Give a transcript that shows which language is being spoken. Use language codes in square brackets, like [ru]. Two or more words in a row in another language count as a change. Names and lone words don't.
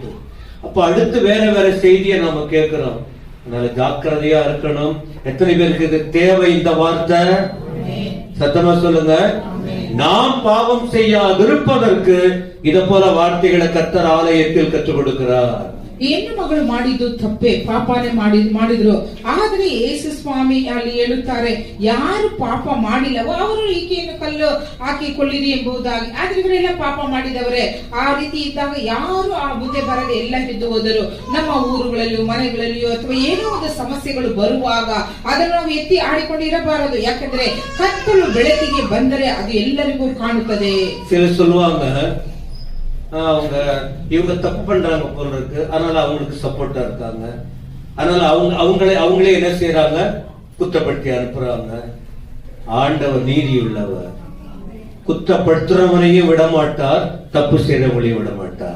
[ta] அப்ப அடுத்து வேற வேற செய்தியை நாம கேட்கிறோம். அதனால ஜாக்கிரதையா இருக்கணும். எத்தனை பேருக்கு இது தேவை இந்த வார்த்தை? சத்தமா சொல்லுங்க. நாம் பாவம் செய்யாதிருப்பதற்கு இத போல வார்த்தைகளை கர்த்தர் ஆலயத்தில் கற்றுக் கொடுக்கிறார். [kn] ಹೆಣ್ಣು ಮಗಳು ಮಾಡಿದ್ದು ತಪ್ಪೆ, ಪಾಪನೇ ಮಾಡಿದ್ರು. ಆದ್ರೆ ಯೇಸು ಸ್ವಾಮಿ ಅಲ್ಲಿ ಹೇಳುತ್ತಾರೆ, ಯಾರು ಪಾಪ ಮಾಡಿಲ್ಲವೋ ಅವರು ಈಕೆಯನ್ನು ಕಲ್ಲು ಹಾಕಿಕೊಳ್ಳಿರಿ ಎಂಬುದಾಗಿ. ಆದ್ರೆ ಇವರೆಲ್ಲ ಪಾಪ ಮಾಡಿದವರೇ. ಆ ರೀತಿ ಇದ್ದಾಗ ಯಾರು ಆ ಬುದ್ಧಿ ಬರದೆ ಎಲ್ಲ ಬಿದ್ದು ಹೋದರು. ನಮ್ಮ ಊರುಗಳಲ್ಲಿಯೋ ಮನೆಗಳಲ್ಲಿಯೋ ಅಥವಾ ಏನೋ ಒಂದು ಸಮಸ್ಯೆಗಳು ಬರುವಾಗ ಅದನ್ನು ನಾವು ಎತ್ತಿ ಆಡಿಕೊಂಡಿರಬಾರದು. ಯಾಕಂದ್ರೆ ಕತ್ತಲು ಬೆಳಕಿಗೆ ಬಂದರೆ ಅದು ಎಲ್ಲರಿಗೂ ಕಾಣುತ್ತದೆ. [ta] இவங்க தப்பு பண்றாங்க போல இருக்கு, அதனால அவங்களுக்கு சப்போர்ட்டா இருக்காங்க. அதனால அவங்களே என்ன செய்யறாங்க? குற்றப்படுத்தி அனுப்புறாங்க. ஆண்டவர் நீதி உள்ளவர், குற்றப்படுத்துறவனையும் விட மாட்டார், தப்பு செய்யறவங்களையும் விட மாட்டார்.